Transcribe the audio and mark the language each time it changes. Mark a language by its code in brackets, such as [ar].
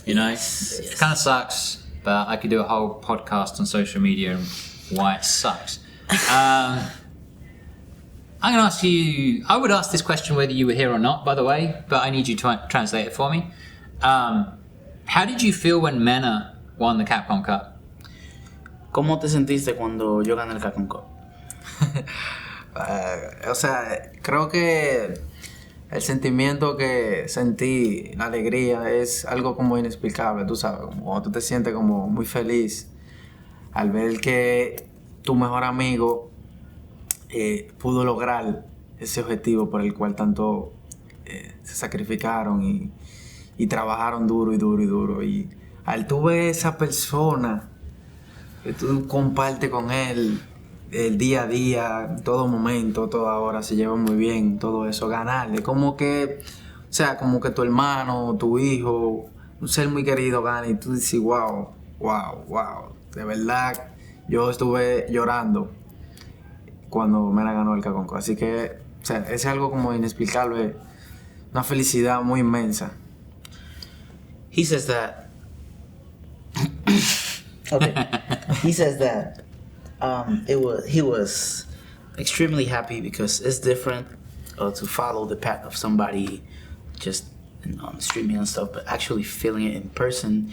[en] You know, it kind of sucks. But I could do a whole podcast on social media and why it sucks. I'm going to ask you, I would ask this question whether you were here or not, by the way, but I need you to translate it for me. How did you feel when Mena won the Capcom Cup? [es] ¿Cómo te sentiste cuando yo gané el Capcom Cup? O sea, creo que el sentimiento que sentí, la alegría, es algo como inexplicable, tú sabes, como cuando tú te sientes como muy feliz al ver que tu mejor amigo pudo lograr ese objetivo por el cual tanto se sacrificaron y trabajaron duro y duro y duro. Y al tú ver esa persona que tú compartes con él el día a día, todo momento, toda hora, se llevan muy bien, todo eso, ganarle, como que, o sea, como que tu hermano, tu hijo, un ser muy querido gana y tú dices, wow, de verdad, yo estuve llorando cuando Mena ganó el Capcom Cup, así que, o sea, es algo como inexplicable, una felicidad muy inmensa. [en] He says that he says that he was extremely happy because it's different to follow the path of somebody just on streaming and stuff, but actually feeling it in person.